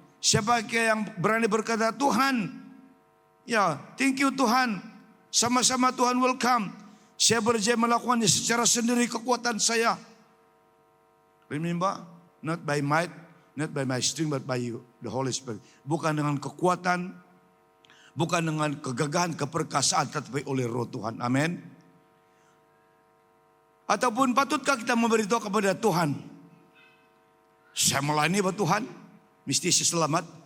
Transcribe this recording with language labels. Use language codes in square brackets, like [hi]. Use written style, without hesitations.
[ms] Siapakah yang berani berkata, Tuhan, ya, [en] thank you [ms] Tuhan, sama-sama Tuhan [en] welcome. [ms] Saya berjaya melakukannya secara sendiri kekuatan saya. [en] Remember, not by might, not by my strength, but by you, the Holy Spirit. [ms] Bukan dengan kekuatan, bukan dengan kegagahan, keperkasaan, tetapi oleh Roh Tuhan. Amin. Ataupun patutkah kita memberitahu kepada Tuhan, saya melayani buat Tuhan, mesti saya selamat.